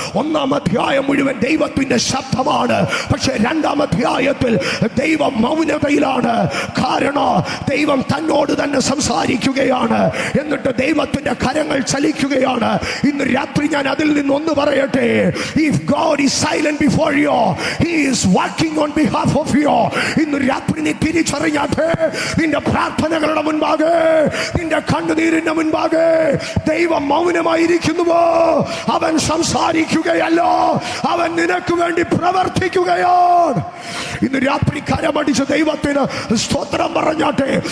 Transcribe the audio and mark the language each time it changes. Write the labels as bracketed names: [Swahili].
[Malayalam] 1-ാം അധ്യായം മുഴുവൻ ദൈവത്തിന്റെ ശബ്ദമാണ്. പക്ഷെ 2-ാം അധ്യായത്തിൽ ദൈവം മൗനതയിലാണ്. കാരണം ദൈവം തന്നോട് തന്നെ സംസാരിക്കുകയാണ്. എന്നിട്ട് ദൈവത്തിന്റെ കരങ്ങൾ ചലിക്കുകയാണ്. ഇന്ന് രാത്രി ഞാൻ അതിൽ നിന്ന് ഒന്ന് പറയട്ടെ. [English] If God is silent before you, He is working on behalf of you. [Malayalam] ഇന്ന് രാത്രി നീ തിരിച്ചറിഞ്ഞാട്ടെ, നിന്റെ പ്രാർത്ഥനകളുടെ മുൻപാകെ, നിന്റെ കണ്ണുനീരിന്റെ മുൻപാകെ ദൈവം മൗനമായിരിക്കുന്നുവോ? അവൻ സംസാരിക്കുകയല്ല, അവൻ നിനക്ക് വേണ്ടി പ്രവർത്തിക്കുകയാണ്. ഇന്ന് രാത്രി കരമടിച്ച ദൈവത്തിന് സ്തോത്രം പറഞ്ഞാട്ടെ.